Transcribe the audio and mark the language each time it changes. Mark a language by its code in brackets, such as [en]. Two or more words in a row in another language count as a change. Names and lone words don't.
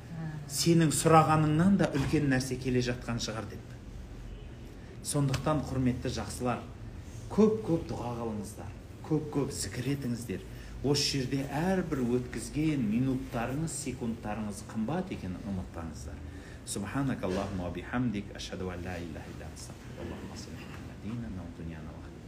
[kk] Сенің сұрағаныңнан да үлкен нәрсе келе жатқан шығар депті. Сондықтан құрметті жақсылар, көп дұға қылыңыздар, көп зікір етіңіздер. Осы жерде әрбір өткізген минуттарыңыз, секундтарыңыз қымбат екенін ұмытпаңыздар. [ar] سبحانك اللهم وبحمدك، أشهد أن لا إله إلا أنت، أستغفرك وأتوب إليك.